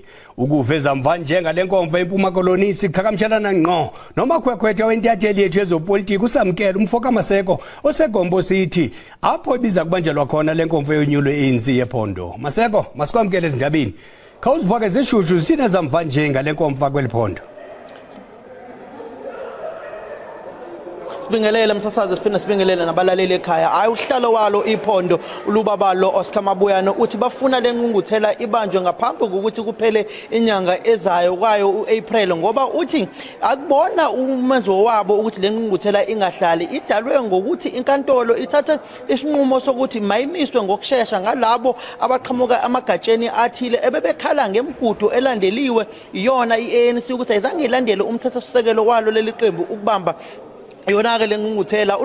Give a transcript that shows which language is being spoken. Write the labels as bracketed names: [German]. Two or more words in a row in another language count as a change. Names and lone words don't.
[Xhosa] Ukuveza mva njengale nkomfa eMpuma Koloni siqhagamshelana ngqo nomakhwekhwetha wentatheli yethu yezopolitiki usamkela umfo kaMaseko osegombo sithi apho ibiza kubanjelwa khona le nkomfa yonyulo ye-ANC yephondo. Maseko, masikwamkele ezindabeni. Khawuzibhake zishushu zithina zamva nje ngale nkomfa kweli phondo. Sibingelele msasazi siphinde sibingelele nabalaleli ekhaya. Hayi uhlalo walo iphondo uLubabalo Oscar Mabuyane uthi bafuna lenqunguthela ibanjwe ngaphambi kokuthi kuphele inyanga ezayo kwayo uApril ngoba uthi akubona umenzo wabo ukuthi lenqunguthela ingahlali idalwe ngokuthi inkantolo ithathe isinqumo sokuthi mayimiswe ngokusheshsha ngalabo abaqhamuka amagatsheni athile ebebekhala ngemigudu elandeliwe iyona iANC ukuthi ayizange ilandele umthethosisekelo walo leli qembu ukubamba yona ke lenqunguthela.